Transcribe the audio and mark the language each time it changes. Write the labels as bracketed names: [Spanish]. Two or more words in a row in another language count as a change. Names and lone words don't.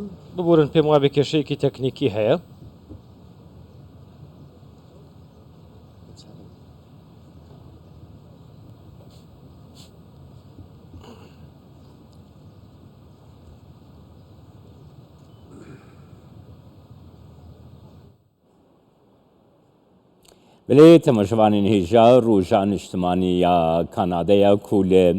[Central Kurdish] ببورن پێم وابێ کێشەیەکی تەکنیکی هەیە. [English] What's happening? [Kurdish] بله تماشاوانین هیجا روژا نیشتمانی یا کانادایا کول